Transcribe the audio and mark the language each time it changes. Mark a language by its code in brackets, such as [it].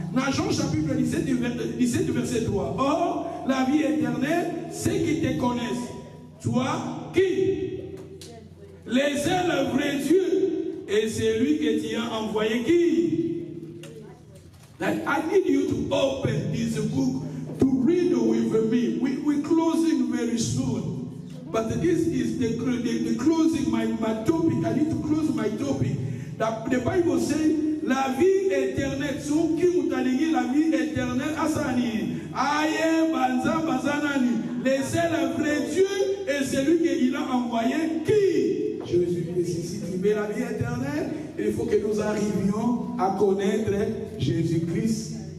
[fr] Dans Jean chapitre 17, verset 3. Or, la vie éternelle, c'est qui te connaissent. Toi, qui? Les seuls vrais Dieu, et c'est lui que tu as envoyé qui? [en] Like, I need you to open this book to read with me. We're closing very soon. But this is the closing my topic. I need to close my topic. The Bible says, [fr] la vie éternelle, qui vous a dit la vie éternelle, Asani, Aye, Banza, Bazanani, les seuls vrais Dieu, et celui qu'il a envoyé, qui? Jésus-Christ. Si tu veux la vie éternelle, il faut que nous arrivions à connaître Jésus-Christ.